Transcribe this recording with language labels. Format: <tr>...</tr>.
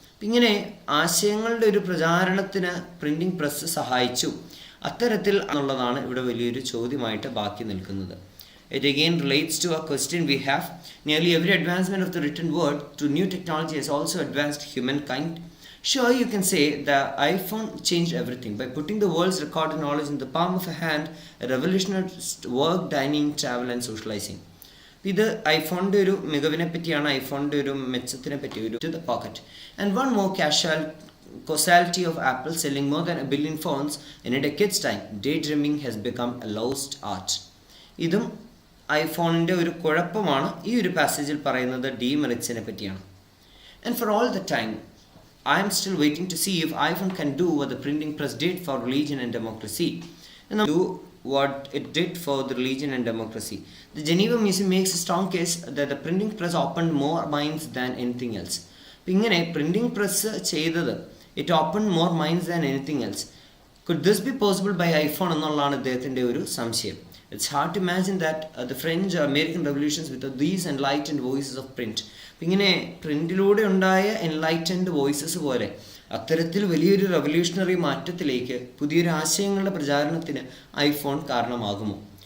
<ml>ഇങ്ങനെ ആശയങ്ങളുടെ ഒരു പ്രചാരണത്തിന് പ്രിൻറ്റിംഗ് പ്രസ് സഹായിച്ചു. അത്തരത്തിൽ എന്നുള്ളതാണ് ഇവിടെ വലിയൊരു ചോദ്യമായിട്ട് ബാക്കി നിൽക്കുന്നത്.</ml> <en>It again relates to a question we have. Nearly every advancement of the written word to new technology has also advanced humankind. Sure, you can say the iPhone changed everything by putting the world's recorded knowledge in the palm of a hand, revolutionized work, dining, travel and socializing.</en> <ml>ഇത് ഐഫോണിൻ്റെ ഒരു മികവിനെ പറ്റിയാണ്, ഐഫോണിൻ്റെ ഒരു മെച്ചത്തിനെ പറ്റി ഒരു to the pocket.</ml> <en>And one more causality of Apple selling more than 1 billion phones in a decade's time. Daydreaming has become a lost art.</en> <ml>ഇതും ഐഫോണിൻ്റെ ഒരു കുഴപ്പമാണ്. ഈ ഒരു പാസേജിൽ പറയുന്നത് ഡീമെറിറ്റ്സിനെ പറ്റിയാണ്.</ml> <en>And for all the time, I am still waiting to see if iPhone can do what the printing press did for religion and democracy. And do what it did for the religion and democracy. The Geneva Museum makes a strong case that the printing press opened more minds than anything else.</en> <ml>ഇങ്ങനെ printing press ചെയ്തത്</ml> <en>It open more minds than anything else. Could this be possible by iPhone</en> <ml>എന്നുള്ളതാണ് ഇദ്ദേഹത്തിൻ്റെ ഒരു സംശയം.</ml> <en>It's hard to imagine that the French American revolutions with these enlightened voices of print.</en> <ml>ഇങ്ങനെ പ്രിൻറ്റിലൂടെ ഉണ്ടായ enlightened voices പോലെ അത്തരത്തിൽ വലിയൊരു റെവല്യൂഷണറി മാറ്റത്തിലേക്ക് പുതിയൊരു ആശയങ്ങളുടെ പ്രചാരണത്തിന് ഐഫോൺ കാരണമാകുമോ?</ml>